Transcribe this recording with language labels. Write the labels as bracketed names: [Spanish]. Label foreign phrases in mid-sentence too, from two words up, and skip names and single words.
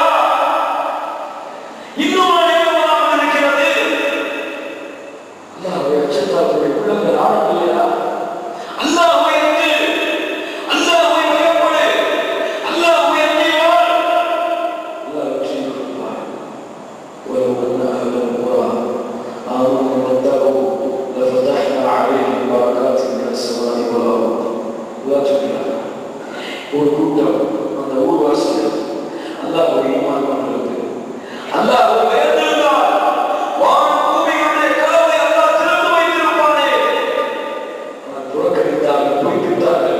[Tamil] இன்னும் நேரம் வராமல் இருக்கிறது. அல்லாஹ்வுடைய அச்சத்தால் உள்ளங்கள் ஆடவில்லையா? அல்லாஹ்வை அஞ்சு, அல்லாஹ்வை பயப்படு, அல்லாஹ்வை அஞ்சினால் அல்லாஹ் வெற்றி கொடுப்பார். [Arabic] وَلَوْ أَنَّ أَهْلَ الْقُرَىٰ آمَنُوا وَاتَّقَوْا لَفَتَحْنَا عَلَيْهِمْ بَرَكَاتٍ مِنَ السَّمَاءِ وَالْأَرْضِ. [Tamil] ஒரு கூட்டம் அந்த ஊர்வாசிகள் அல்லாஹ்வுடைய ஈமான் கொண்டது, அல்லாஹ்வை பயந்திருந்தால் வானம் பூமியுடைய கதவை அல்லாஹ் திறந்து வைத்திருப்பானே. ஆனால் புறக்கணித்தார்கள், பொய்ப்பித்தார்கள்.